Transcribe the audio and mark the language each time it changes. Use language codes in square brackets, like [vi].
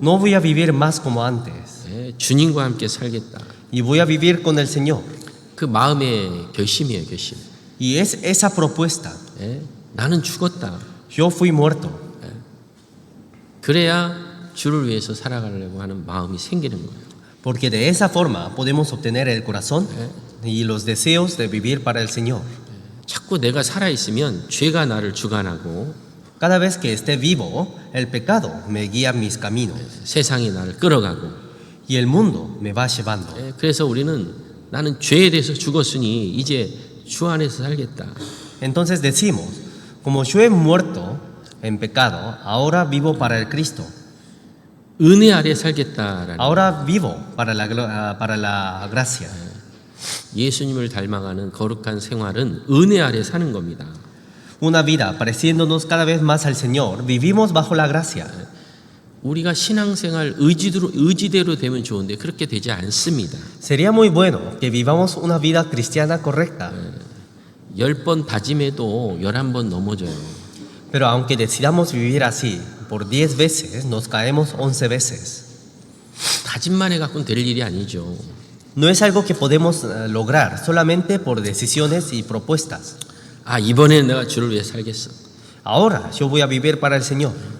[es] no voy a vivir más como antes [ko] 주님과 함께 살겠다. [es] y voy a vivir con el Señor. [ko] 그 마음의 결심이에요, 결심. [es] Y es esa propuesta. [ko] 나는 죽었다. [es] Yo fui muerto. [ko] 그래야 주를 위해서 살아가려고 하는 마음이 생기는 거예요. [es] Porque de esa forma podemos obtener el corazón y los deseos de vivir para el Señor. [ko] 자꾸 내가 살아 있으면 죄가 나를 주관하고 [es] Cada vez que esté vivo, el pecado me guía mis caminos [ko] 세상이 나를 끌어가고. [es] y el mundo me va llevando. [ko] 그래서 우리는 나는 죄에 대해서 죽었으니 이제 주 안에서 살겠다. [es] Entonces decimos, como yo he muerto en pecado, ahora vivo para el Cristo. [ko] 은혜 아래 살겠다라는. [es] Ahora vivo para la gracia. [ko] 예수님을 닮아가는 거룩한 생활은 은혜 아래 사는 겁니다. [es] Una vida pareciéndonos cada vez más al Señor, vivimos bajo la gracia. [ko] 우리가 신앙생활 의지대로 되면 좋은데 그렇게 되지 않습니다. [es] Sería muy bueno que vivamos una vida cristiana correcta. [ko] 10번 다짐해도 11번 넘어져요. [es] Pero aunque decidamos vivir así, por 10 veces nos caemos 11 veces. [ko] 다짐만 해갖고는 될 일이 아니죠. [es] No es algo que podemos lograr solamente por decisiones y propuestas. [ko] 아, 이번에는 내가 주를 위해 살겠어. [es] Ahora yo voy a vivir para el Señor.